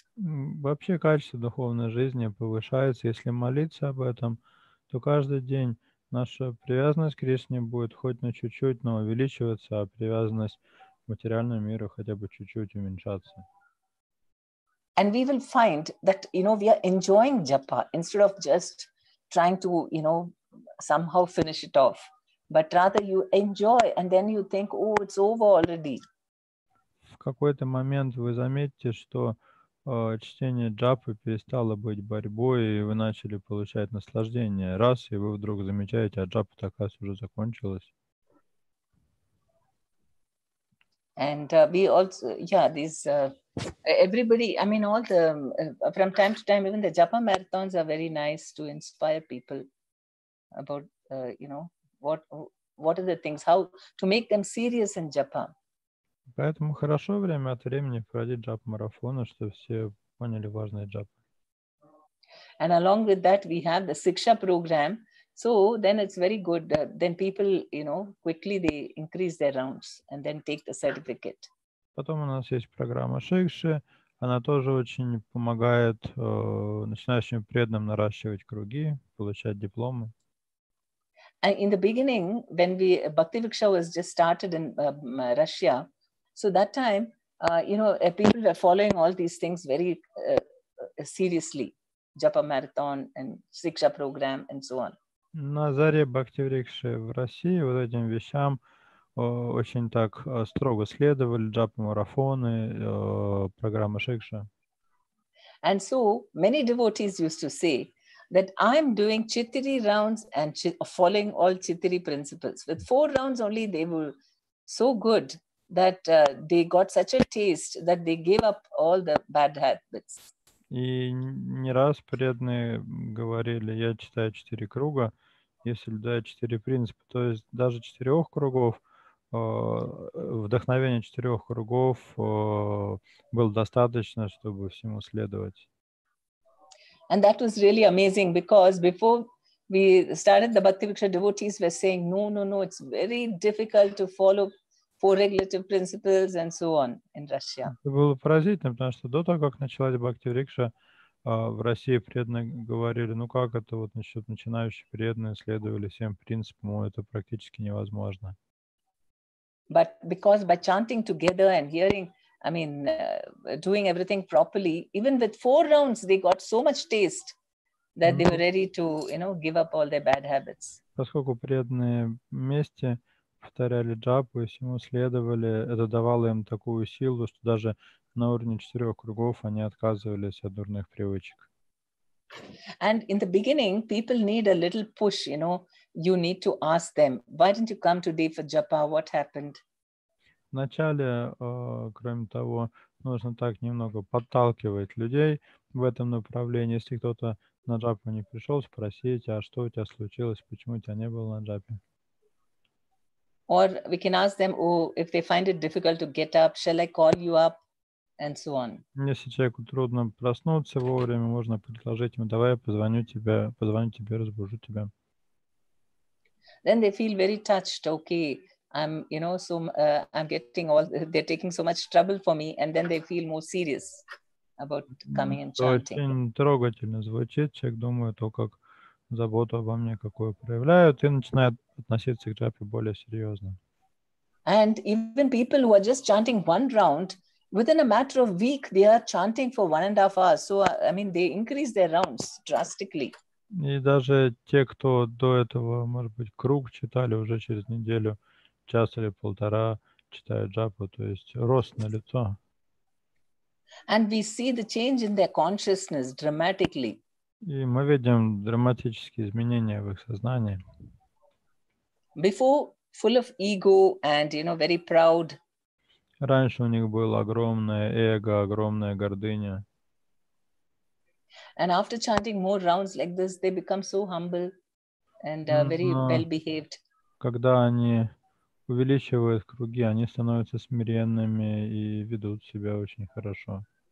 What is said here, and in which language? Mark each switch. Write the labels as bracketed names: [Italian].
[Russian] Вообще качество духовной жизни повышается. Если молиться об этом, то каждый день наша привязанность к Кришне будет хоть на чуть-чуть, но увеличиваться, а привязанность к материальному миру хотя бы чуть-чуть уменьшаться. [English] And we will find that, we are enjoying japa instead of just trying to, somehow finish it off. But rather you enjoy and then you think, oh, it's over already. [Russian] В какой-то момент вы заметите, что чтение джапы перестало быть борьбой, и вы начали получать наслаждение. Раз, и вы вдруг замечаете, а джапа такая уже закончилась. [English] And we also, everybody, I mean, all the, from time to time, even the japa marathons are very nice to inspire people about, what are the things, how to make them serious in japa. [Russian] Поэтому хорошо время от времени проводить джап-марафоны, чтобы все поняли важность джапы. [English] And along with that, we have the Siksha program. So then it's very good. Then people, quickly they increase their rounds and then take the certificate. [Russian] Потом у нас есть программа Шикши. Она тоже очень помогает начинающим преданным наращивать круги, получать дипломы. [English] And in the beginning, when Bhakti Viksha was just started in Russia, so that time, people were following all these things very seriously. Japa marathon and Siksha program and so on. [Russian] На заре Бхакти-Викши в России вот этим вещам очень так строго следовали джапа-марафоны, программа Шикша. [English] And so many devotees used to say, that I'm doing Chittiri rounds and following all Chittiri principles. With 4 rounds only, they were so good that they got such a taste that they gave up all the bad habits. [Russian] И не раз преданные говорили, я читаю 4 круга, я соблюдаю 4 принципа. То есть даже 4 кругов, вдохновение 4 кругов было достаточно, чтобы всему следовать. [English] And that was really amazing, because before we started, the Bhakti Vriksha devotees were saying, no, it's very difficult to follow 4 regulative principles and so on in Russia. [Russian] Это было поразительно, потому что до того, как началась Бхакти Врикша, в России преданные говорили, ну как это вот насчет начинающих преданные следовали всем принципам, это практически невозможно. [English] But because by chanting together and hearing, doing everything properly, even with 4 rounds, they got so much taste that they were ready to, give up all their bad habits. [Russian] Поскольку преданные вместе повторяли джапу и всему следовали, это давало им такую силу, что даже на уровне 4 кругов они отказывались от дурных привычек. [English] And in the beginning, people need a little push, you need to ask them, why didn't you come today for japa? What happened? [Russian] Вначале, кроме того, нужно так немного подталкивать людей в этом направлении. Если кто-то на джапу не пришел, спросить, а что у тебя случилось, почему тебя не было на джапе? [English] Or we can ask them, if they find it difficult to get up, shall I call you up? And so on. [Russian] Если человеку трудно проснуться вовремя, можно предложить ему, давай я позвоню тебе, разбужу тебя. [English] Then they feel very touched. Okay, I'm getting they're taking so much trouble for me, and then they feel more serious about coming and chanting. [Russian] Очень трогательно звучит. Человек думает, как заботу обо мне какую проявляют, и начинает относиться к джапе более серьезно. [English] And even people who are just chanting 1 round, within a matter of week, they are chanting for 1.5 hours. So, they increase their rounds drastically. [Russian] И даже те, кто до этого, может быть, круг читали, уже через неделю, час или полтора читают джапу, то есть рост на лицо. [English] And we see the change in their consciousness dramatically. [Russian] И мы видим драматические изменения в их сознании. [English] Before, full of ego and, very proud. [Russian] Раньше у них было огромное эго, огромная гордыня. [English] And after chanting more rounds like this, they become so humble and very well-behaved. [Russian] Когда они увеличивают круги, они становятся смиренными и ведут себя очень хорошо.